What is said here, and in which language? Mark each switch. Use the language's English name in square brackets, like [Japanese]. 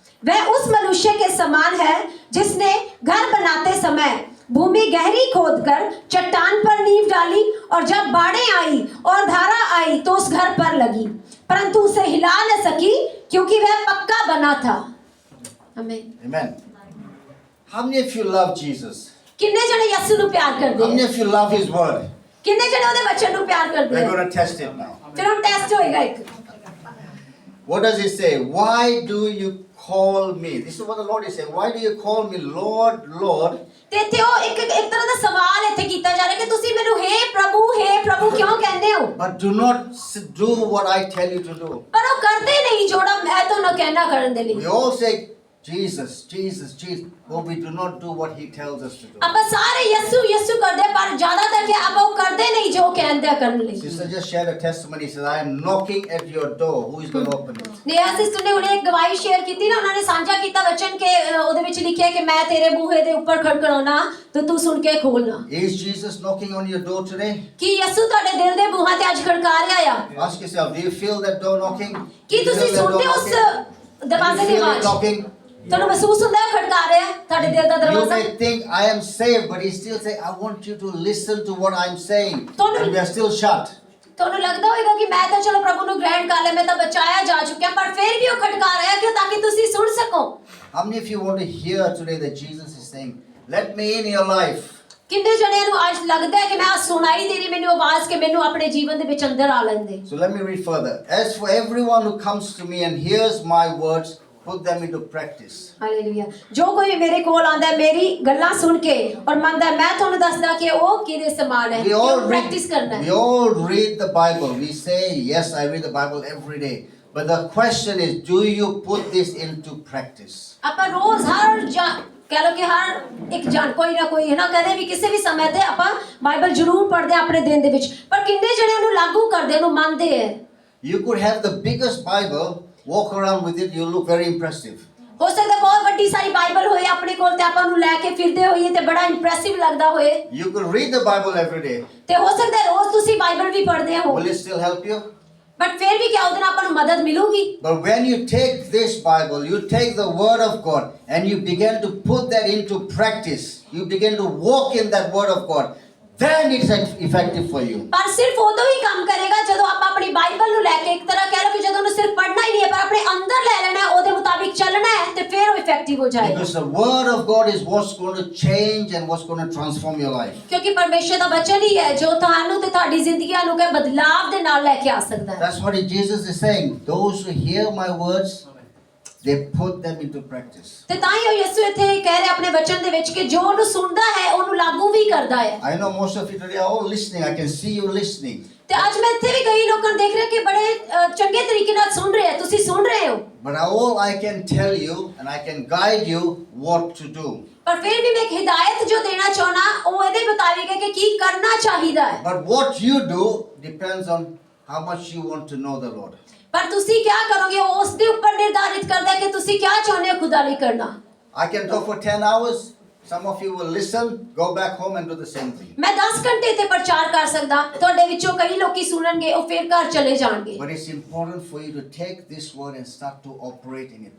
[Hindi] वह उस मनुष्य के समान है जिसने घर बनाते समय भूमि गहरी खोदकर चट्टान पर नींव डाली और जब बाढ़ें आई और धारा आई तो उस घर पर लगी परंतु उसे हिला न सकी क्योंकि वह पक्का बना था आमीन [English] Amen. How many of you love Jesus? [Punjabi] ਕਿੰਨੇ ਜਣੇ ਯਿਸੂ ਨੂੰ ਪਿਆਰ [English] How [Punjabi] ਕਰਦੇ [English] many [Punjabi] ਆ? [English] of you love His word? [Punjabi] ਕਿੰਨੇ ਜਣੇ ਉਹਦੇ ਵਚਨ ਨੂੰ ਪਿਆਰ ਕਰਦੇ [English] We're [Punjabi] ਆ? [English] going to test it now. [Punjabi] ਫਿਰ ਹੁਣ ਟੈਸਟ ਹੋਏਗਾ ਇੱਕ। [English] What does it say? Why do you call me? This is what the Lord is saying. Why do you call me Lord, Lord? [Punjabi] ਤੇ ਇੱਥੇ ਉਹ ਇੱਕ ਤਰ੍ਹਾਂ ਦਾ ਸਵਾਲ ਇੱਥੇ ਕੀਤਾ ਜਾ ਰਿਹਾ ਕਿ ਤੁਸੀਂ ਮੈਨੂੰ ਹੇ ਪ੍ਰਭੂ ਕਿਉਂ ਕਹਿੰਦੇ ਹੋ? [English] But do not do what I tell you to do. [Punjabi] ਪਰ ਉਹ ਕਰਦੇ ਨਹੀਂ ਜਿਹੜਾ ਮੈਂ ਤੁਹਾਨੂੰ ਕਹਿਣਾ ਕਰਨ ਦੇ ਲਈ। [English] We all say, Jesus, Jesus, Jesus. But we do not do what He tells us to do. [Punjabi] ਆਪਾਂ ਸਾਰੇ ਯਿਸੂ ਕਰਦੇ ਪਰ ਜ਼ਿਆਦਾਤਰ ਕਿ ਆਪਾਂ ਉਹ ਕਰਦੇ ਨਹੀਂ ਜੋ ਕਹਿੰਦੇ ਆ ਕਰਨ ਲਈ। [English] Sister just shared a testimony. She said, I am knocking at your door. Who is going to open it? [Punjabi] Neha sister ਨੇ ਉਹਨੇ ਇੱਕ ਗਵਾਹੀ ਸ਼ੇਅਰ ਕੀਤੀ ਨਾ, ਉਹਨਾਂ ਨੇ ਸਾਂਝਾ ਕੀਤਾ ਵਚਨ ਕਿ ਉਹਦੇ ਵਿੱਚ ਲਿਖਿਆ ਕਿ ਮੈਂ ਤੇਰੇ ਬੂਹੇ ਦੇ ਉੱਪਰ ਖੜਖੜਾਉਣਾ ਤੇ ਤੂੰ ਸੁਣ ਕੇ ਖੋਲਣਾ। [English] Is Jesus knocking on your door today? [Punjabi] ਕੀ ਯਿਸੂ ਤੁਹਾਡੇ ਦਿਲ ਦੇ ਬੂਹਾਂ ਤੇ ਅੱਜ ਖੜਕਾ ਰਿਹਾ ਆ? [English] Ask yourself, do you feel that door knocking? [Punjabi] ਕੀ ਤੁਸੀਂ ਸੁਣਦੇ ਹੋ ਉਸ ਦਰਵਾਜ਼ੇ ਦੀ [English] feel it [Punjabi] ਆਵਾਜ਼? [English] knocking? [Punjabi] ਤੁਹਾਨੂੰ ਮਹਿਸੂਸ ਹੁੰਦਾ ਹੈ ਖੜਕਾ ਰਿਹਾ ਤੁਹਾਡੇ ਦਿਲ ਦਾ [English] You [Punjabi] ਦਰਵਾਜ਼ਾ? [English] may think I am saved, but He's still saying, I want you to listen to what I'm saying. And we are still shut. [Punjabi] ਤੁਹਾਨੂੰ ਲੱਗਦਾ ਹੋਵੇਗਾ ਕਿ ਮੈਂ ਤਾਂ ਚਲੋ ਪ੍ਰਭੂ ਨੂੰ ਗ੍ਰਹਿਣ ਕਰ ਲਿਆ, ਮੈਂ ਤਾਂ ਬਚਾਇਆ ਜਾ ਚੁੱਕਿਆ, ਪਰ ਫਿਰ ਵੀ ਉਹ ਖੜਕਾ ਰਿਹਾ ਕਿਉਂ? ਤਾਂ ਕਿ ਤੁਸੀਂ ਸੁਣ ਸਕੋ। [English] How many of you want to hear today that Jesus is saying, let me in your life? [Punjabi] ਕਿੰਨੇ ਜਣਿਆਂ ਨੂੰ ਅੱਜ ਲੱਗਦਾ ਹੈ ਕਿ ਮੈਂ ਸੁਣਾਈ ਦੇ ਰਹੀ ਮੈਨੂੰ ਆਵਾਜ਼ ਕਿ ਮੈਨੂੰ ਆਪਣੇ ਜੀਵਨ ਦੇ ਵਿੱਚ ਅੰਦਰ ਆ ਲੈਣ ਦੇ। [English] So let me read further. As for everyone who comes to me and hears my words, put them into practice. [Punjabi] Hallelujah. ਜੋ ਕੋਈ ਮੇਰੇ ਕੋਲ ਆਂਦਾ ਹੈ ਮੇਰੀ ਗੱਲਾਂ ਸੁਣ ਕੇ ਔਰ ਮੰਨਦਾ ਹੈ, ਮੈਂ ਤੁਹਾਨੂੰ ਦੱਸਦਾ ਕਿ ਉਹ ਕਿਹਦੇ ਸਮਾਨ ਹੈ, ਪ੍ਰੈਕਟਿਸ ਕਰਨਾ ਹੈ। [English] We all read the Bible. We say, yes, I read the Bible every day. But the question is, do you put this into practice? [Punjabi] ਆਪਾਂ ਰੋਜ਼ ਕਹਿ ਲੋ ਕਿ ਹਰ ਇੱਕ ਕੋਈ ਨਾ ਕੋਈ ਹੈ ਨਾ, ਕਦੇ ਵੀ ਕਿਸੇ ਵੀ ਸਮੇਂ ਤੇ ਆਪਾਂ ਬਾਈਬਲ ਜ਼ਰੂਰ ਪੜ੍ਹਦੇ ਆਪਣੇ ਦਿਨ ਦੇ ਵਿੱਚ, ਪਰ ਕਿੰਨੇ ਜਣੇ ਉਹਨੂੰ ਲਾਗੂ ਕਰਦੇ, ਉਹਨੂੰ ਮੰਨਦੇ ਹੈ? [English] You could have the biggest Bible, walk around with it, you look very impressive. [Punjabi] ਹੋ ਸਕਦਾ ਬਹੁਤ ਵੱਡੀ ਸਾਰੀ ਬਾਈਬਲ ਹੋਏ ਆਪਣੇ ਕੋਲ ਤੇ ਆਪਾਂ ਨੂੰ ਲੈ ਕੇ ਫਿਰਦੇ ਹੋਈਏ ਤੇ ਬੜਾ ਇੰਪ੍ਰੈਸਿਵ ਲੱਗਦਾ ਹੋਏ। [English] You could read the Bible every day. [Punjabi] ਤੇ ਹੋ ਸਕਦਾ ਰੋਜ਼ ਤੁਸੀਂ ਬਾਈਬਲ ਵੀ ਪੜ੍ਹਦੇ ਹੋ, [English] Will it still help you? [Punjabi] But ਫਿਰ ਵੀ ਕਿਆ ਉਹਦੇ ਨਾਲ ਆਪਾਂ ਨੂੰ ਮਦਦ ਮਿਲੂਗੀ? [English] But when you take this Bible, you take the Word of God, and you begin to put that into practice, you begin to walk in that Word of God, then it's effective for you. [Punjabi] ਪਰ ਸਿਰਫ ਉਦੋਂ ਹੀ ਕੰਮ ਕਰੇਗਾ ਜਦੋਂ ਆਪਾਂ ਆਪਣੀ Bible ਨੂੰ ਲੈ ਕੇ ਇੱਕ ਤਰ੍ਹਾਂ ਕਹਿ ਲਓ ਕਿ ਜਦੋਂ ਉਹਨੂੰ ਸਿਰਫ ਪੜ੍ਹਨਾ ਹੀ ਨਹੀਂ ਹੈ ਪਰ ਆਪਣੇ ਅੰਦਰ ਲੈ ਲੈਣਾ ਹੈ, ਉਹਦੇ ਮੁਤਾਬਿਕ ਚੱਲਣਾ ਹੈ ਤੇ ਫਿਰ ਉਹ ਇਫੈਕਟਿਵ ਹੋ ਜਾਏਗਾ। [English] Because the Word of God is what's going to change and what's going to transform your life. [Punjabi] ਕਿਉਂਕਿ ਪਰਮੇਸ਼ਰ ਦਾ ਵਚਨ ਹੀ ਹੈ ਜੋ ਤੁਹਾਨੂੰ ਤੇ ਤੁਹਾਡੀ ਜ਼ਿੰਦਗੀਆਂ ਨੂੰ ਬਦਲਾਵ ਦੇ ਨਾਲ ਲੈ ਕੇ ਆ ਸਕਦਾ ਹੈ। [English] That's what Jesus is saying. Those who hear my words, they put them into practice. [Punjabi] ਤੇ ਤਾਂ ਹੀ ਉਹ ਯਿਸੂ ਇੱਥੇ ਕਹਿ ਰਿਹਾ ਆਪਣੇ ਵਚਨ ਦੇ ਵਿੱਚ ਕਿ ਜੋ ਉਹਨੂੰ ਸੁਣਦਾ ਹੈ ਉਹਨੂੰ ਲਾਗੂ ਵੀ ਕਰਦਾ ਹੈ। [English] I know most of you today are all listening. I can see you listening. [Punjabi] ਤੇ ਅੱਜ ਮੈਂ ਇੱਥੇ ਵੀ ਕਈ ਲੋਕਾਂ ਨੂੰ ਦੇਖ ਰਿਹਾ ਕਿ ਬੜੇ ਚੰਗੇ ਤਰੀਕੇ ਨਾਲ ਸੁਣ ਰਹੇ ਆ, ਤੁਸੀਂ ਸੁਣ ਰਹੇ ਹੋ। [English] But all I can tell you and I can guide you what to do. [Punjabi] ਪਰ ਫਿਰ ਵੀ ਮੈਂ ਇੱਕ ਹਿਦਾਇਤ ਜੋ ਦੇਣਾ ਚਾਹਣਾ ਉਹ ਇਹਦੇ ਮੁਤਾਬਿਕ ਹੈ ਕਿ ਕੀ ਕਰਨਾ ਚਾਹੀਦਾ ਹੈ। [English] But what you do depends on how much you want to know the Lord. [Punjabi] ਪਰ ਤੁਸੀਂ ਕੀ ਕਰੋਗੇ ਉਸ ਦੇ ਉੱਪਰ ਨਿਰਧਾਰਿਤ ਕਰਦਾ ਹੈ ਕਿ ਤੁਸੀਂ ਕੀ ਚਾਹੁੰਦੇ ਹੋ ਖੁਦਾ ਲਈ ਕਰਨਾ। [English] I can talk for 10 hours. Some of you will listen, go back home and do the same thing. [Punjabi] ਮੈਂ 10 ਘੰਟੇ ਤੇ ਪ੍ਰਚਾਰ ਕਰ ਸਕਦਾ, ਤੁਹਾਡੇ ਵਿੱਚੋਂ ਕਈ ਲੋਕੀ ਸੁਣਨਗੇ ਉਹ ਫਿਰ ਘਰ ਚਲੇ ਜਾਣਗੇ। [English] But it's important for you to take this word and start to operate in it.